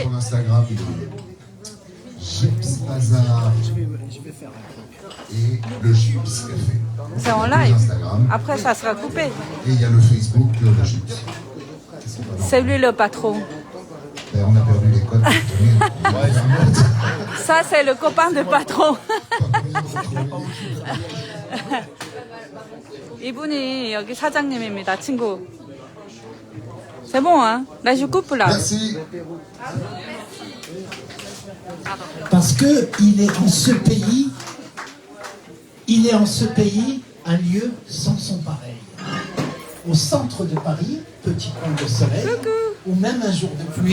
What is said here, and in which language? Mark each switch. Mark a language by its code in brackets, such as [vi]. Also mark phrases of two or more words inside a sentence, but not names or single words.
[fr] sur l'Instagram de Gyps Bazar et le Gyps Café. C'est en Deux live. Instagram. Après, ça sera coupé. Et il y a le Facebook de le Gyps. C'est lui le patron. Ben, on a perdu les codes. Ça, c'est le copain de patron. [ko] 이분이 여기 사장님입니다, 친구. [fr] C'est bon, hein? Là, je coupe là. Merci. Parce que il est en ce pays un lieu sans son pareil. Au centre de Paris, petit coin de soleil, ou même un jour de pluie.